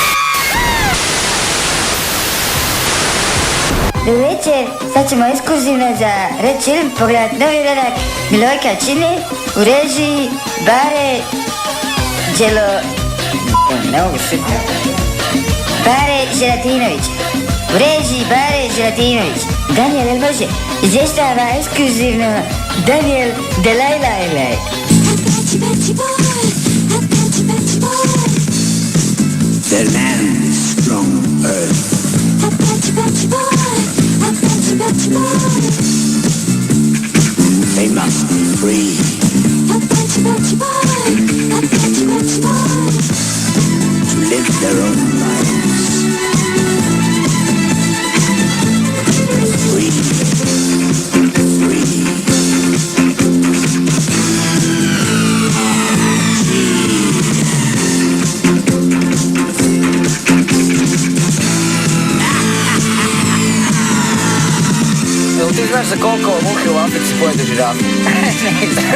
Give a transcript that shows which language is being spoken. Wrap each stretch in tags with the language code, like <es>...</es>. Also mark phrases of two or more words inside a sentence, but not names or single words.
<hr>Dobro večer, sad ćemo ekskluzivno za Red Film pogledat novi uradak Milojka Čine u režiji Bare Bare Želatinović. U režiji Bare Želatinović. Daniel, jel može? Izvještava ekskluzivno Daniel Delajlajlaj.</hr> <en>The land from earth. They must be free. To live their own lives. Free. Free.</en> <hr>Ti znaš za koliko muhe u Africi pojede žirafa?</hr>